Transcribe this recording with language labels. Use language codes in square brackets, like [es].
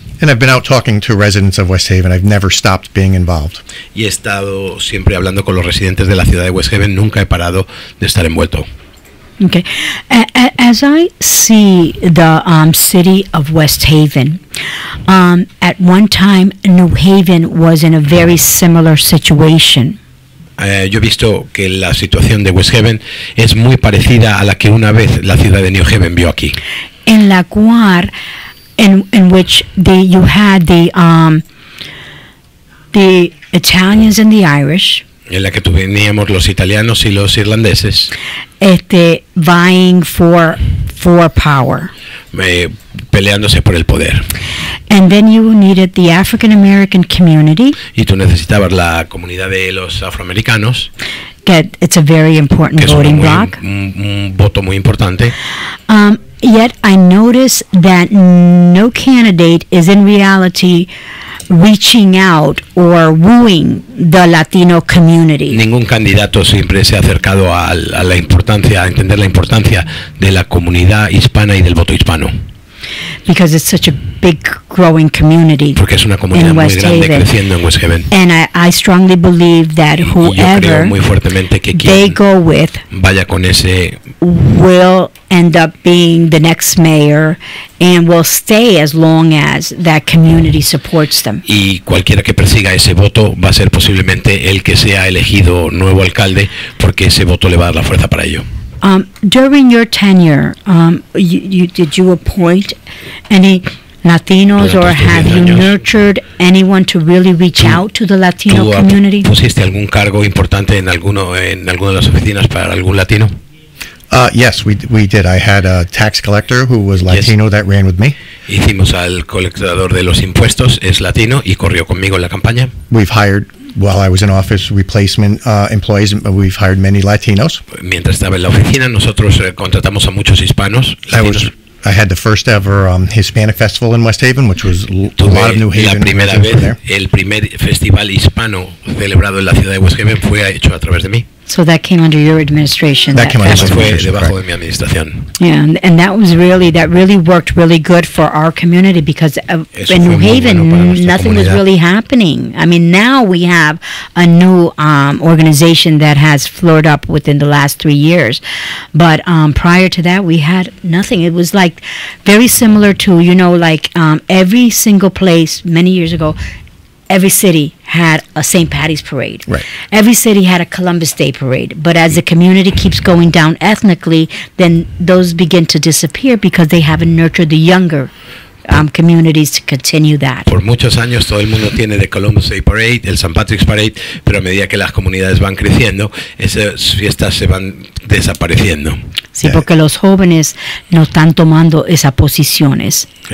[en] And I've been out talking to residents of West Haven. I've never stopped being involved. [es] Y he estado siempre hablando con los residentes de la ciudad de West Haven. Nunca he parado de estar envuelto. [en] Okay. As I see the city of West Haven, at one time New Haven was in a very similar situation. [es] Yo he visto que la situación de West Haven es muy parecida a la que una vez la ciudad de New Haven vio aquí. En la cual [en] in which you had the Italians and the Irish, [es] en la que teníamos los italianos y los irlandeses, [en] vying for power, [es] peleándose por el poder. [en] And then you needed the African American community. [es] Y tú necesitabas la comunidad de los afroamericanos. [en] It's a very important voting block. [es] Un voto muy importante. [en] Yet I notice that no candidate is in reality reaching out or wooing the Latino community. [es] Ningún candidato siempre se ha acercado a la importancia, a entender la importancia de la comunidad hispana y del voto hispano. [en] Because it's such a big growing community. [es] Porque es una comunidad muy grande creciendo en West Haven. [en] And I strongly believe that whoever [es] muy fuertemente que [en] they go with [es] vaya con ese [en] will end up being the next mayor and will stay as long as that community supports them. [es] Y cualquiera que persiga ese voto va a ser posiblemente el que sea elegido nuevo alcalde, porque ese voto le va a dar la fuerza para ello. [en] During your tenure, did you appoint any Latinos or have you nurtured anyone to really reach out to the Latino community? [es] ¿Pusiste algún cargo importante en alguno de las oficinas para algún latino? [en] Yes, we did. I had a tax collector who was Latino that ran with me. [es] Hicimos al colectador de los impuestos, es latino y corrió conmigo en la campaña. [en] We've hired, while I was in office, replacement employees. We've hired many Latinos. [es] Mientras estaba en la oficina, nosotros contratamos a muchos hispanos. [en] I had the first ever Hispanic festival in West Haven, which was a lot of New Haven. [es] La primera vez, el primer festival hispano celebrado en la ciudad de West Haven fue hecho a través de mí. [en] So that came under your administration. [es] Eso fue debajo de mi administración. [en] Yeah, and that really worked really good for our community because in New Haven nothing was really happening. I mean, now we have a new organization that has flared up within the last 3 years, but prior to that we had nothing. It was like very similar to every single place many years ago. Every city had a St. Patty's parade. Right. Every city had a Columbus Day parade. But as the community keeps going down ethnically, then those begin to disappear because they haven't nurtured the younger communities to continue that. [es] Por muchos años todo el mundo tiene the Columbus Day Parade, el St. Patrick's Parade, pero a medida que las comunidades van creciendo, esas fiestas se van desapareciendo. Sí, porque los jóvenes no están tomando esas posiciones.